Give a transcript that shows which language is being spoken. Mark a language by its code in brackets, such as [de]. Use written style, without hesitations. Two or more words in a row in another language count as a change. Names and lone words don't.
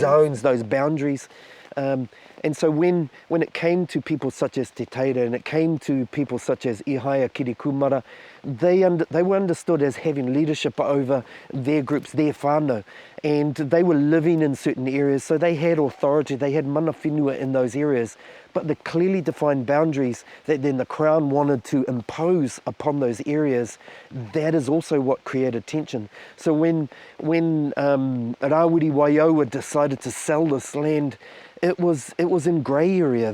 [en] Zones, those boundaries. And so when it came to people such as Te Teira, and it came to people such as Ihaia Kirikumara, they were understood as having leadership over their groups, their whānau, and they were living in certain areas, so they had authority, they had [mi] mana whenua [en] in those areas. But the clearly defined boundaries that then the Crown wanted to impose upon those areas, that is also what created tension. So when Rawiri Waioa decided to sell this land, it was in grey area.